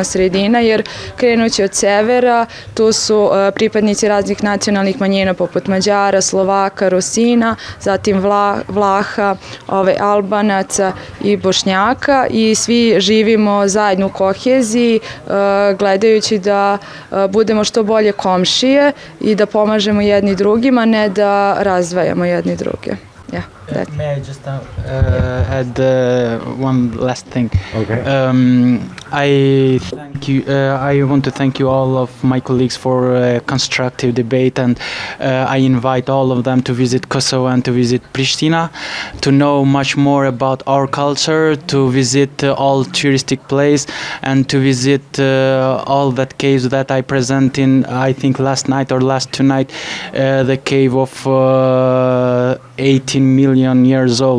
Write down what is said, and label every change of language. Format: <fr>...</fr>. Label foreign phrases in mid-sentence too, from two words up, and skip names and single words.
<sr>sredina, jer krenući od severa, tu su pripadnici raznih nacionalnih manjina poput Mađara, Slovaka, Rusina, zatim Vlaha, Albanaca i Bošnjaka i svi živimo zajedno u koheziji, gledajući da budemo što bolje komšije i da pomažemo jedni drugima, ne da razdvajamo jedni druge.</sr> <en>Yeah, that. May I just add one last thing? Okay. I want to thank you all of my colleagues for a constructive debate, and I invite all of them to visit Kosovo and to visit Pristina to know much more about our culture, to visit all touristic places, and to visit all that caves that I present in, I think last night or last two nights, the cave of 18 million years old.</en>